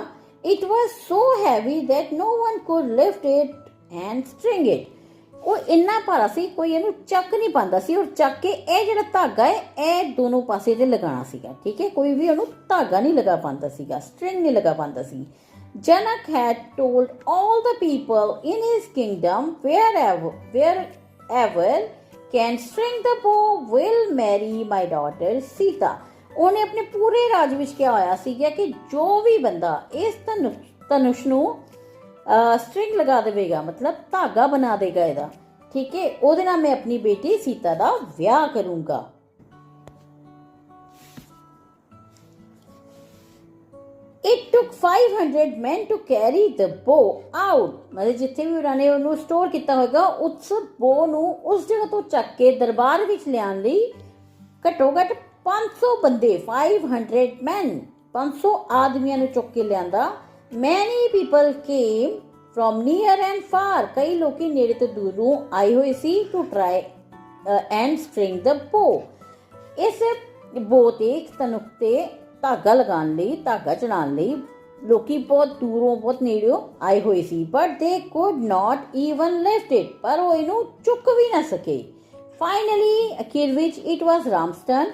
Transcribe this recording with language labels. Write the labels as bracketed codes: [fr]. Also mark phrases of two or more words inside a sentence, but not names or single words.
[en] It was so heavy that no one could lift it and string it. [pa] ਉਹ ਇੰਨਾ ਭਾਰਾ ਸੀ, ਕੋਈ ਇਹਨੂੰ ਚੱਕ ਨਹੀਂ ਪਾਉਂਦਾ ਸੀ, ਔਰ ਚੱਕ ਕੇ ਇਹ ਜਿਹੜਾ ਧਾਗਾ ਹੈ ਇਹ ਦੋਨੋਂ ਪਾਸੇ ਤੇ ਲਗਾਉਣਾ ਸੀਗਾ, ਠੀਕ ਹੈ। ਕੋਈ ਵੀ ਉਹਨੂੰ ਧਾਗਾ ਨਹੀਂ ਲਗਾ ਪਾਉਂਦਾ ਸੀਗਾ, ਸਟ੍ਰਿੰਗ ਨਹੀਂ ਲਗਾ ਪਾਉਂਦਾ ਸੀ। [en] Janak had told all the people in his kingdom, wherever can string the bow will marry my daughter Sita. [pa] ਉਹਨੇ ਆਪਣੇ ਪੂਰੇ ਰਾਜ ਵਿੱਚ ਕਿਹਾ ਹੋਇਆ ਸੀਗਾ ਕਿ ਜੋ ਵੀ ਬੰਦਾ ਇਸ ਧਨੁਸ਼ ਨੂੰ ਸਟ੍ਰਿੰਗ ਲਗਾ ਦੇਵੇਗਾ, ਮਤਲਬ ਧਾਗਾ ਬਣਾ ਦੇਗਾ ਇਹਦਾ, ਠੀਕ ਹੈ, ਉਹਦੇ ਨਾਲ ਮੈਂ ਆਪਣੀ ਬੇਟੀ ਸੀਤਾ ਦਾ ਵਿਆਹ ਕਰੂੰਗਾ। [en] It took 500 men to carry the bow out. [pa] मतलब ਜਿੱਥੇ ਵੀ ਉਹਨਾਂ ਨੇ ਉਹਨੂੰ ਸਟੋਰ ਕੀਤਾ ਹੋਏਗਾ, ਉਸ ਬੋ ਨੂੰ ਉਸ ਜਗ੍ਹਾ ਤੋਂ ਚੱਕ ਕੇ ਦਰਬਾਰ ਵਿੱਚ ਲਿਆਉਣ ਲਈ ਘੱਟੋ ਘੱਟ 500 ਬੰਦੇ, 500 men, 500 ਆਦਮੀਆਂ ਨੂੰ ਚੁੱਕ ਕੇ ਲਿਆਂਦਾ। [en] Many people came from near and far. [pa] ਕਈ ਲੋਕੀ ਨੇੜੇ ਤੋਂ ਦੂਰੋਂ ਆਏ ਹੋਏ ਸੀ [en] to try and string the bow. [pa] ਇਸ ਬੋ ਤੇ ਧਨੁਖ ਤੇ ਧਾਗਾ ਲਗਾਉਣ ਲਈ, ਧਾਗਾ ਚੜਾਉਣ ਲਈ ਲੋਕੀ ਬਹੁਤ ਦੂਰੋਂ ਬਹੁਤ ਨੇੜਿਓਂ ਆਏ ਹੋਏ ਸੀ। [en] But they could not even lift it. [pa] ਪਰ ਉਹ ਇਹਨੂੰ ਚੁੱਕ ਵੀ ਨਾ ਸਕੇ। [en] Finally [pa] ਅਖੀਰ ਵਿੱਚ [en] it was Ram's turn.